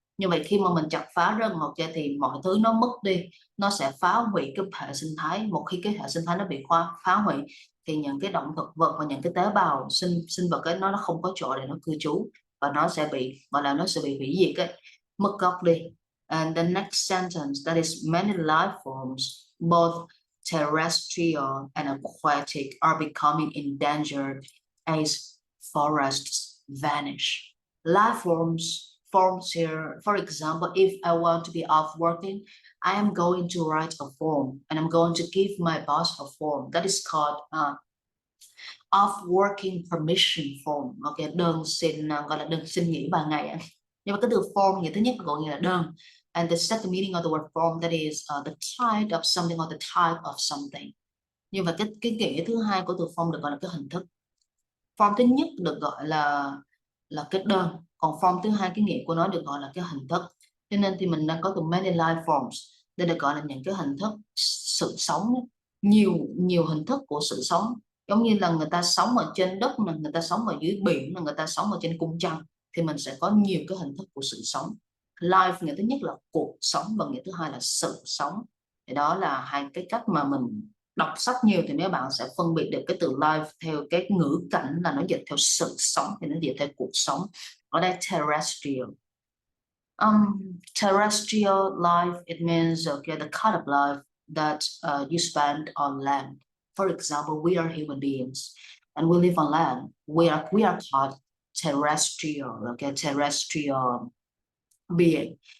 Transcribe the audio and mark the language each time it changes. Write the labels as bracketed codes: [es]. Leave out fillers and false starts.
[vi] Như vậy khi mà mình chặt phá rừng thì mọi thứ nó mất đi, nó sẽ phá hủy cái hệ sinh thái. Một khi cái hệ sinh thái nó bị phá hủy thì những cái động thực vật và những cái tế bào sinh vật ấy nó không có chỗ để nó cư trú, và nó sẽ bị gọi là nó sẽ bị hủy diệt ấy, mất gốc đi. [en] And the next sentence, that is many life forms, both terrestrial and aquatic, are becoming endangered as forests vanish. Life forms here, for example, if I want to be off working, I am going to write a form and I'm going to give my boss a form that is called off working permission form. [vi] Ok, đơn xin gọi là đơn xin nghỉ 3 ngày. Nhưng mà cái từ form nghĩa thứ nhất gọi nghĩa là đơn. And the second meaning of the word form, that is the kind of something or the type of something. Nhưng mà cái nghĩa thứ hai của từ form được gọi là cái hình thức. Form thứ nhất được gọi là cái đơn, còn form thứ hai cái nghĩa của nó được gọi là cái hình thức. Cho nên thì mình đang có từ [en] many life forms, [vi] đây được gọi là những cái hình thức sự sống, nhiều hình thức của sự sống. Giống như là người ta sống ở trên đất, người ta sống ở dưới biển, người ta sống ở trên cung trăng, thì mình sẽ có nhiều cái hình thức của sự sống. Life nghĩa thứ nhất là cuộc sống và nghĩa thứ hai là sự sống. Thì đó là hai cái cách mà mình đọc sách nhiều thì mấy bạn sẽ phân biệt được cái từ life theo cái ngữ cảnh là nó dịch theo sự sống, thì nó dịch theo cuộc sống. Ở đây terrestrial. [en] Terrestrial life, it means okay, the kind of life that you spend on land. For example, we are human beings and we live on land. We are called terrestrial, okay, terrestrial being.